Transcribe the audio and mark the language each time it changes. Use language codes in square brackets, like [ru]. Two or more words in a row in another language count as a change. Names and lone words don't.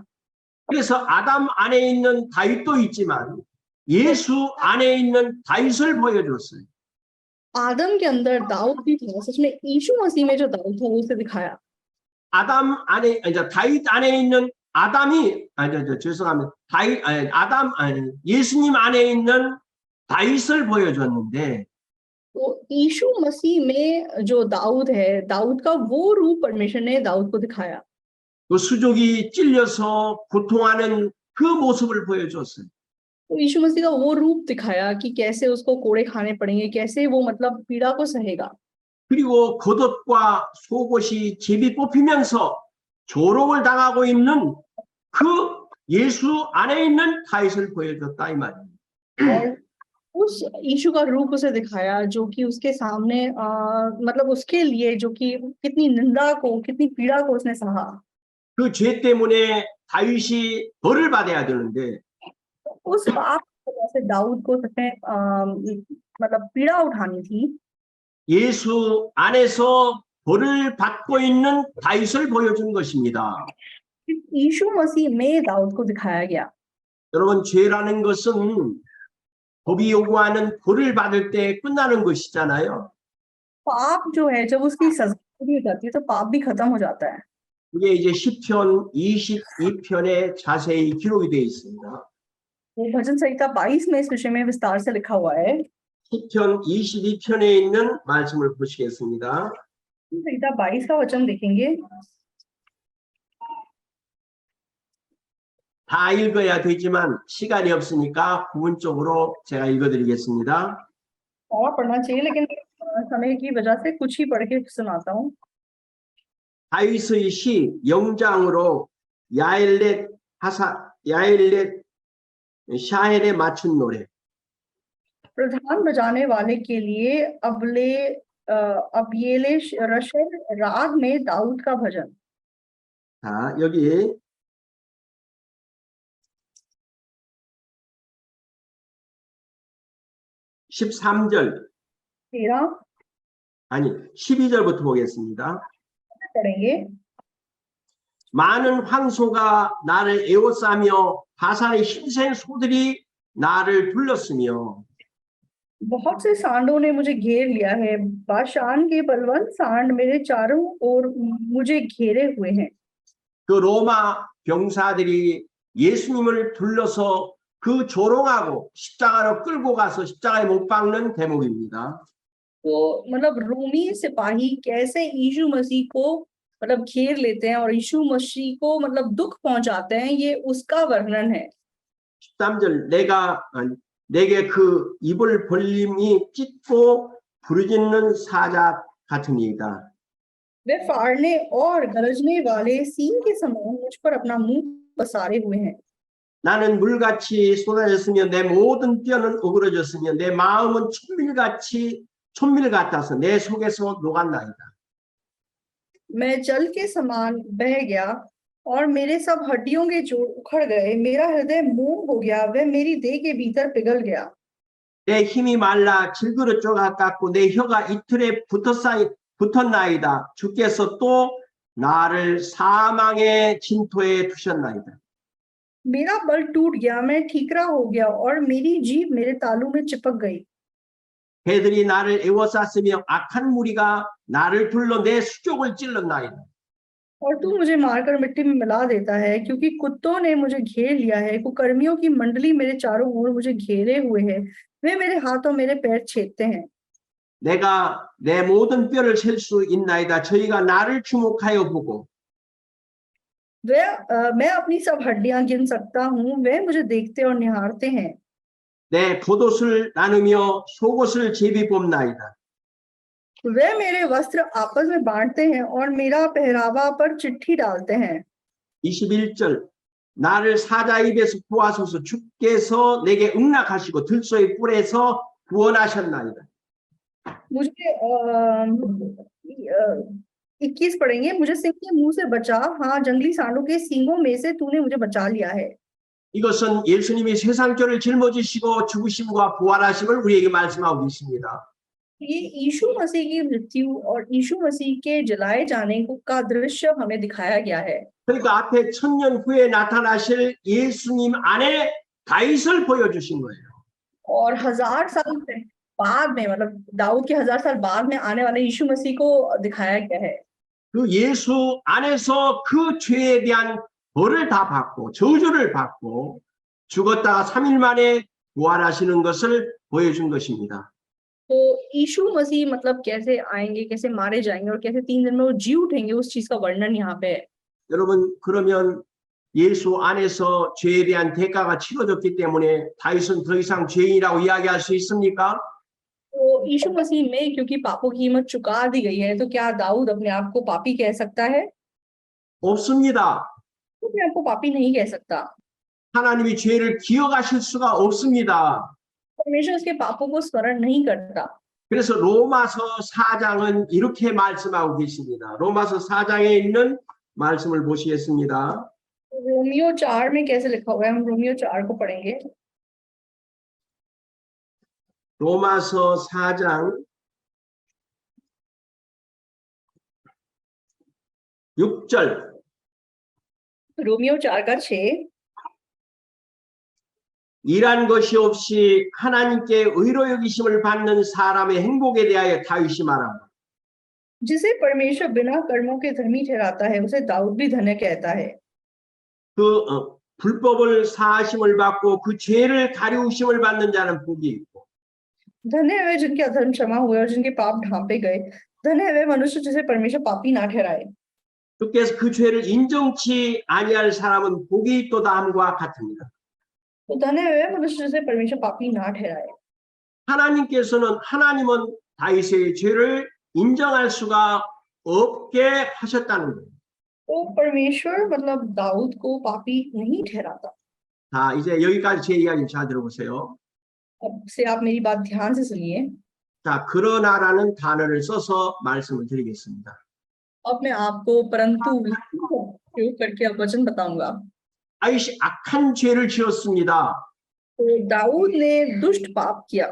[ko] 그래서 아담 안에 있는 다윗도 있지만 예수 안에 있는 다윗을 보여줬어요. [hi] आदम के अंदर दाऊद भी था, सच में यीशु मसीह में जो दाऊद था वो उसे दिखाया। [ko] 다윗 안에 있는 아담이 죄송합니다. 예수님 안에 있는 다윗을 보여줬는데 [hi] तो यीशु मसीह में जो दाऊद है, दाऊद का वो रूप परमेश्वर ने दाऊद को दिखाया। [ko] 그 수족이 찔려서 고통하는 그 모습을 보여줬어요. [hi] तो यीशु मसीह का वो रूप दिखाया कि कैसे उसको कोड़े खाने पड़ेंगे, कैसे वो मतलब पीड़ा को सहेगा। [ko] 그리고 겉옷과 속옷이 제비 뽑히면서 조롱을 당하고 있는 그 예수 안에 있는 다윗을 보여줬다 이 말입니다. [hi] और उस यीशु का रूप उसे दिखाया जो कि उसके सामने मतलब उसके लिए जो कि कितनी निंदा को, कितनी पीड़ा को उसने सहा। [ko] 그 죄 때문에 다윗이 벌을 받아야 되는데 [hi] उस पाप की वजह से दाऊद को सच में मतलब पीड़ा उठानी थी। [ko] 예수 안에서 벌을 받고 있는 다윗을 보여준 것입니다. [hi] यीशु मसीह में दाऊद को दिखाया गया। [ko] 여러분, 죄라는 것은 법이 요구하는 벌을 받을 때 끝나는 것이잖아요. [hi] पाप जो है जब उसकी सजा पूरी हो जाती है तो पाप भी खत्म हो जाता है। [ko] 그게 이제 시편 22편에 자세히 기록이 되어 있습니다. [hi] वो भजन संहिता 22 में इस विषय में विस्तार से लिखा हुआ है। [ko] 시편 22편에 있는 말씀을 보시겠습니다. [hi] संहिता 22 का वचन देखेंगे। [ko] 다 읽어야 되지만 시간이 없으니까 부분적으로 제가 읽어드리겠습니다. [hi] और पढ़ना चाहिए लेकिन समय की वजह से कुछ ही पढ़ के सुनाता हूँ। [ko] 다윗의 시 영장으로 야엘렛 샤헬에 맞춘 노래. [hi] प्रधान बजाने वाले के लिए अबयेले रशद राग में दाऊद का भजन। [ko] 자, 여기 13절 12절부터 보겠습니다. [hi] पढ़ेंगे। [ko] 많은 황소가 나를 에워싸며 바산의 힘센 소들이 나를 둘렀으며 [hi] बहुत से सांडों ने मुझे घेर लिया है, बाशान के बलवंत सांड मेरे चारों ओर मुझे घेरे हुए हैं। [ko] 그 로마 병사들이 예수님을 둘러서 그 조롱하고 십자가로 끌고 가서 십자가에 못 박는 대목입니다. [hi] तो मतलब रोमी सिपाही कैसे यीशु मसीह को मतलब घेर लेते हैं और यीशु मसीह को मतलब दुख पहुंचाते हैं, ये उसका वर्णन है। [ko] 13절 내게 그 입을 벌림이 찢고 부르짖는 사자 같으니이다. [hi] वे फाड़ने और गरजने वाले सींग के समान मुझ पर अपना मुंह पसारे हुए हैं। [ko] 나는 물같이 쏟아졌으며 내 모든 뼈는 어그러졌으며 내 마음은 촛밀 같아서 내 속에서 녹았나이다. [hi] मैं जल के समान बह गया और मेरे सब हड्डियों के जोड़ उखड़ गए, मेरा हृदय मोम हो गया, वह मेरी देह के भीतर पिघल गया। [ko] 내 힘이 말라 질그릇 쪼가같고 내 혀가 이틀에 붙었나이다. 주께서 또 나를 사망의 진토에 두셨나이다. [hi] मेरा बल टूट गया, मैं ठीकरा हो गया और मेरी जीभ मेरे तालू में चिपक गई। [ko] 개들이 나를 에워쌌으며 악한 무리가 나를 둘러 내 수족을 찔렀나이다. [hi] और तू मुझे मारकर मिट्टी में मिला देता है, क्योंकि कुत्तों ने मुझे घेर लिया है, कुकर्मियों की मंडली मेरे चारों ओर मुझे घेरे हुए है, वे मेरे हाथ और मेरे पैर छेदते हैं। [ko] 내가 내 모든 뼈를 셀 수 있나이다. 저희가 나를 주목하여 보고 [hi] मैं अपनी सब हड्डियां गिन सकता हूँ, वे मुझे देखते और निहारते हैं। [ko] 내 겉옷을 나누며 속옷을 제비 뽑나이다. [hi] वे मेरे वस्त्र आपस में बांटते हैं और मेरा पहरावा पर चिट्ठी डालते हैं। [ko] 21절 나를 사자 입에서 구하소서 주께서 내게 응낙하시고 들소의 뿔에서 구원하셨나이다. [hi] मुझे 21 पढ़ेंगे, मुझे सिंह के मुंह से बचा, हाँ जंगली सांडों के सींगों में से तूने मुझे बचा लिया है। [ko] 이것은 예수님이 세상죄를 짊어지시고 죽으심과 부활하심을 우리에게 말씀하고 계십니다. [hi] ये यीशु मसीह की मृत्यु और यीशु मसीह के जलाए जाने का दृश्य हमें दिखाया गया है। [ko] 그러니까 앞에 1000년 후에 나타나실 예수님 안에 다윗을 보여주신 거예요. [hi] और 1000 साल बाद में, मतलब दाऊद के 1000 साल बाद में आने वाले यीशु मसीह को दिखाया गया है। [ko] 그 예수 안에서 그 죄에 대한 벌을 다 받고 저주를 받고 죽었다가 3일 만에 부활하시는 것을 보여준 것입니다. [hi] तो यीशु मसीह मतलब कैसे आएंगे, कैसे मारे जाएंगे और कैसे 3 दिन में वो जी उठेंगे, उस चीज का वर्णन यहाँ पे है। [ko] 여러분 그러면 예수 안에서 죄에 대한 대가가 치러졌기 때문에 다윗은 더 이상 죄인이라고 이야기할 수 있습니까? [hi] तो यीशु मसीह में क्योंकि पापों की कीमत चुका दी गई है, तो क्या दाऊद अपने आप को पापी कह सकता है? [ko] 없습니다. [hi] तो अपने आप को पापी नहीं कह सकता। [ko] 하나님이 죄를 기억하실 수가 없습니다. [hi] परमेश्वर उसके पापों को स्मरण नहीं करता। [ko] 그래서 로마서 4장은 이렇게 말씀하고 계십니다. 로마서 4장에 있는 말씀을 보시겠습니다. [hi] रोमियो 4 में कैसे लिखा हुआ है, हम रोमियो 4 को पढ़ेंगे। [ko] 로마서 4장 6절 [hi] रोमियो 4 का 6, [ko] 일한 것이 없이 하나님께 의로 여기심을 받는 사람의 행복에 대하여 다윗이 말합니다. [hi] जिसे परमेश्वर बिना कर्मों के धर्मी ठहराता है, उसे दाऊद भी धन्य कहता है। [ko] 그 불법을 사하심을 받고 그 죄를 가리우심을 받는 자는 복이 있고 [hi] धन्य है वे जिनके अधर्म क्षमा हुए और जिनके पाप ढांपे गए। धन्य है वे मनुष्य जिसे परमेश्वर पापी ना ठहराए। [ko] 주께서 그 죄를 인정치 아니할 사람은 복이 있도다 함과 같습니다. [hi] तो धन्य है वे मनुष्य जिसे परमेश्वर पापी ना ठहराए। [ko] 하나님은 다윗의 죄를 인정할 수가 없게 하셨다는 거예요. [hi] तो परमेश्वर मतलब दाऊद को पापी नहीं ठहराता। [ko] 자, 이제 여기까지 제 이야기 잘 들어보세요. [hi] अब से आप मेरी बात ध्यान से सुनिए। [ko] 자, 그러나라는 단어를 써서 말씀을 드리겠습니다. [hi] अब मैं आपको परंतु प्रयोग करके अब वचन बताऊंगा। [ko] 다윗이 악한 죄를 지었습니다. [hi] तो दाऊद ने दुष्ट पाप किया,